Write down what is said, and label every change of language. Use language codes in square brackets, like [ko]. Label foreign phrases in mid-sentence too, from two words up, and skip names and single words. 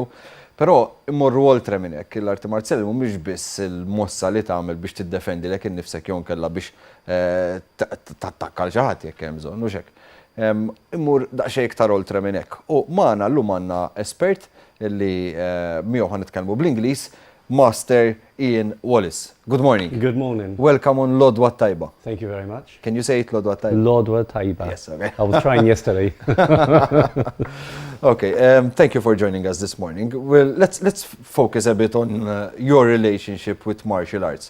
[mt] Però immorru oltre minn hekk, l-arti marzjali mhumiex biss il-mossa li tagħmel biex tiddefendi lek innifsek jew nkella biex tattakka l xi ħadd jekk hemm bżonn mhux hekk. Immur daqsxejn iktar oltre minn hekk. U magħna llum għandna espert illi miegħu ħanitkellmu bl-Ingliż, Master Wallace. [en] Good morning. Good morning. Welcome on Lodwa Taiba. Thank you very much. Can you say it Lodwa Taiba? Lodwa Taiba. Yes, okay. I was trying yesterday. Okay, thank you for joining us this morning. Well, let's focus a bit on your relationship with martial arts.